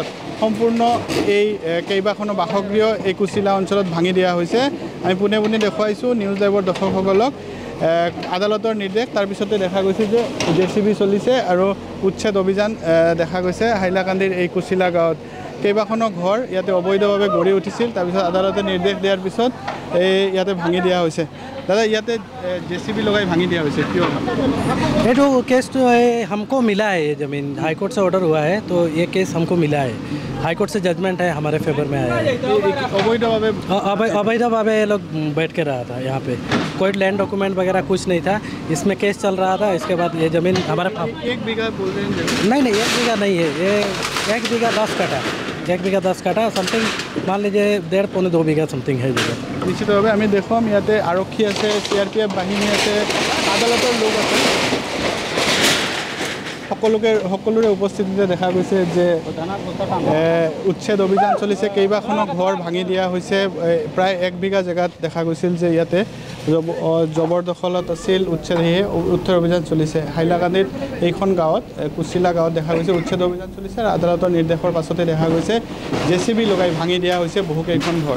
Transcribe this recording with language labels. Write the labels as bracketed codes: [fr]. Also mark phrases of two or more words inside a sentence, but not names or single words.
[as] সম্পূৰ্ণ এই কেইবাখনো বাসগৃহ এই কুচিলা অঞ্চলত ভাঙি দিয়া হৈছে আমি পুনে পুনে দেখুৱাইছোঁ নিউজ লাইভৰ দৰ্শকসকলক আদালতৰ নিৰ্দেশ তাৰ পিছতে দেখা গৈছে যে জেচিবি চলিছে আৰু উচ্ছেদ অভিযান দেখা গৈছে হাইলাকান্দিৰ এই কুচিলা গাঁৱত কেইবাখনো ঘৰ ইয়াতে অবৈধভাৱে গঢ়ি উঠিছিল তাৰ পিছত আদালতে নিৰ্দেশ দিয়াৰ পিছত এই ইয়াতে ভাঙি দিয়া হৈছে दादा ইয়াতে [hi] जेसीबी लगाई भांगी दिया वैसे क्यों ये तो केस तो है हमको मिला है ये ज़मीन हाई कोर्ट से ऑर्डर हुआ है तो ये केस हमको मिला है हाई कोर्ट से जजमेंट है हमारे फेवर में आया है अवैधभावे लोग बैठ के रहा था यहाँ पे कोई लैंड डॉक्यूमेंट वगैरह कुछ नहीं था इसमें केस चल रहा था इसके बाद ये ज़मीन हमारे 1 बीघा बोल रहे हैं नहीं 1 बीघा नहीं है ये 1 बीघा 10 काठा 1 बीघा 10 काठा समथिंग मान लीजिए 1.5 पौने 2 बीघा समथिंग है जगह [as] निश्चितभाৱে আমি দেখুৱাম ইয়াতে আৰক্ষী আছে CRPF বাহিনী আছে আদালতৰ লোক আছে সকলোৰে উপস্থিতিতে দেখা গৈছে যে উচ্ছেদ অভিযান চলিছে কেইবাখনো ঘৰ ভাঙি দিয়া হৈছে প্ৰায় 1 বিঘা জেগাত দেখা গৈছিল যে ইয়াতে জবৰদখলত আছিল উচ্ছেদ অভিযান চলিছে হাইলাকান্দিৰ এইখন গাঁৱত কুচিলা গাঁৱত দেখা গৈছে উচ্ছেদ অভিযান চলিছে আৰু আদালতৰ নিৰ্দেশৰ পাছতে দেখা গৈছে জেচিবি লগাই ভাঙি দিয়া হৈছে বহুকেইখন ঘৰ